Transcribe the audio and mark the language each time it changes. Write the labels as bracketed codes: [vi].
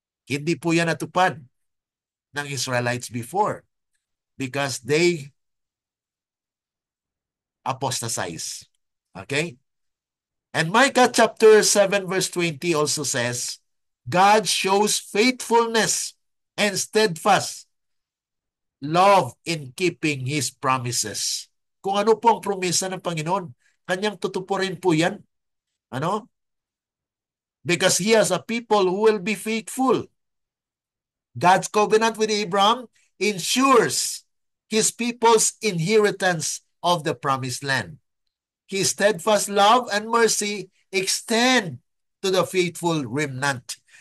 [tl] Hindi po yan natupad ng Israelites [en] before because they apostatize. Okay? And Micah chapter 7 verse 20 also says, God shows faithfulness and steadfast love in keeping His promises. [tl] Kung ano po ang promesa ng Panginoon, kanyang tutupurin po yan. Ano? [en] Because He has a people who will be faithful. God's covenant with Abraham ensures His people's inheritance of the promised land. His steadfast love and mercy extend to the faithful remnant.